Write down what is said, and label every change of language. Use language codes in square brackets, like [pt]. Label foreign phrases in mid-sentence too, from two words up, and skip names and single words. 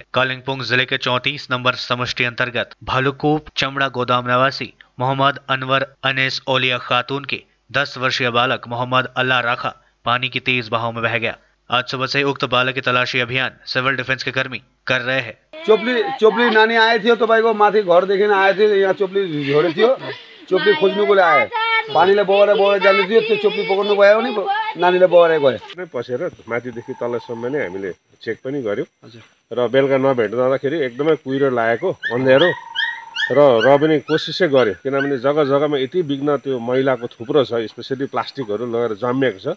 [hi] कलिंपोंग जिले के 34 नंबर समष्टि अंतर्गत भालुकूप चमड़ा गोदाम निवासी मोहम्मद अनवर अनेस ओलिया खातून के 10 वर्षीय बालक मोहम्मद अल्लाह राखा पानी की तेज बहाव में बह गया। आज सुबह से उक्त बालक की तलाशी अभियान सिविल डिफेंस के कर्मी कर रहे हैं। [ne] चोपली नानी आए थियो तपाईको माथि घर देखिन आए थियो। यहाँ चोपली झोडे थियो। चोपली खोज्नुको लागि आए। पानीले बगेर जाने थियो। त्यो चोपली पकड्नु भयो नि नानीले बगेर गयो। पसेर माथिदेखि तलसम्म नै हामीले चेक पनि गर्यौं र बेलुका नभेट्दाखेरि एकदमै कुहिरो लागेको अँध्यारो र पनि कोसिसै गर्यो, किनभने जग्गा जग्गामा यति बिग्न त्यो मैलाको थुप्रो छ, स्पेसली प्लास्टिकहरू लगेर जमिएको छ।